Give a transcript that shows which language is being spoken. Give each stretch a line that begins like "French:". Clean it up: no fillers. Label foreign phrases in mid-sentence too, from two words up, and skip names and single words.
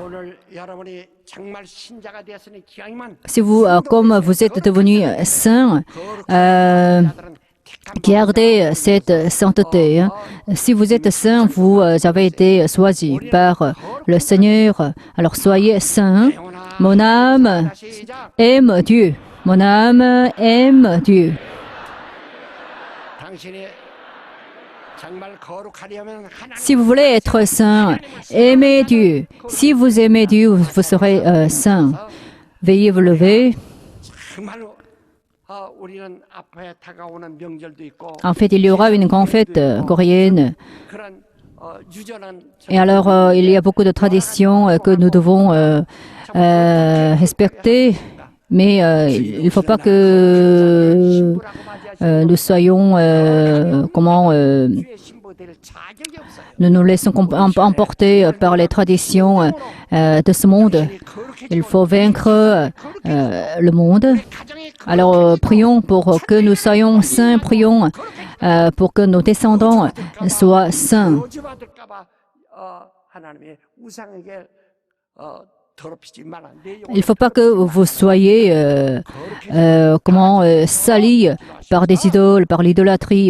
French: Si vous, comme vous êtes devenus saints, gardez cette sainteté. Si vous êtes saints, vous avez été choisis par le Seigneur. Alors soyez saints. Mon âme
Korean: 자, 시작.
French: aime Dieu. Mon âme aime Dieu.
Korean: 당신이 정말 거룩하려면 하나님
French: Si vous voulez être saint, aimez Dieu. Si vous aimez Dieu, vous serez saint. Veuillez vous lever.
Korean: 정말로 우리는 앞에 다가오는 명절도 있고
French: En fait, il y aura une grande fête coréenne.
Korean: 그런 유전한
French: Et alors, il y a beaucoup de traditions que nous devons respecter. Mais il ne faut pas que nous soyons,
Korean: 주의 신부될 자격이 없어요.
French: nous nous laissons emporter par les traditions de ce monde. Il faut vaincre le monde.
Korean: 가정이
French: Alors, prions pour que nous soyons saints, prions pour que nos descendants soient saints.
Korean: 저주받을까봐 하나님의 우상에게 더럽히지 마라. 내 영혼을
French: Il ne faut pas que vous soyez salis par des idoles, par l'idolâtrie.